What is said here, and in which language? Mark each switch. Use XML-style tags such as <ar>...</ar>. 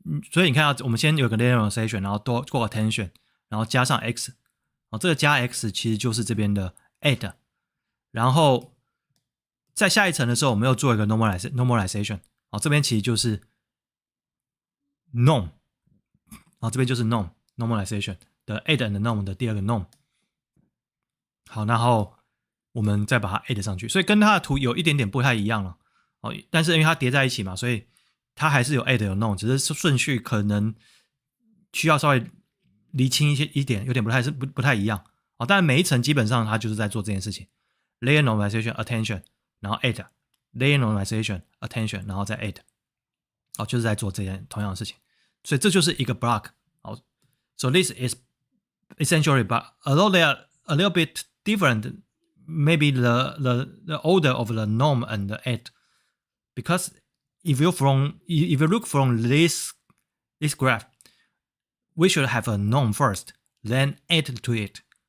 <zh>所以你看到我们先有个 layer normalization， 然后多过 attention， 然后加上 x。这个加 x 其实就是这边的 add。然后在下一层的时候，我们又做一个 normalization。这边其实就是 norm。这边就是 normalization 的 add and norm 的第二个 norm。好，然后我们再把它 add 上去，所以跟它的图有一点点不太一样了。但是因为它叠在一起嘛，所以它还是有 add 有 norm， 只是顺序可能需要稍微厘清一点，有点不太一样。但每一层基本上它就是在做这件事情 ，layer normalization attention， 然后 add layer normalization attention， 然后再 add， 就是在做这件同样的事情。所以这就是一个 block。</zh> <en>So this is essentially, but although they are a little bit different, maybe the order of the norm and the add, because if you look from this graph, we should have a norm first, then add to it.</en>